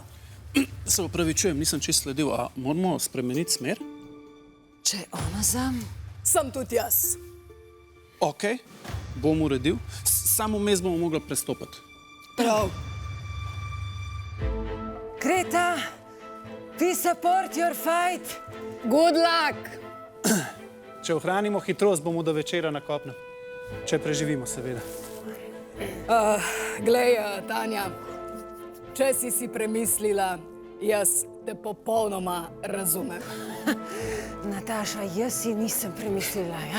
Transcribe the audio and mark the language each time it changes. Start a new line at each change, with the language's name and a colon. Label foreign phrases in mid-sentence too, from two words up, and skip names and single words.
Slovenian: Se upravičujem, nisem čisto sledil. A moramo spremeniti smer? Če ona zam? Sem tudi jaz. Ok, bom uredil. Samo vmes bomo mogli prestopiti. Prav.
English: Greta, we support your fight. Good luck.
Slovenian: Če ohranimo hitrost, bomo do večera na kopnem. Če preživimo, seveda. Glej, Tanja, če si premislila, jaz te popolnoma razumem. Nataša, jaz si nisem premislila, ja?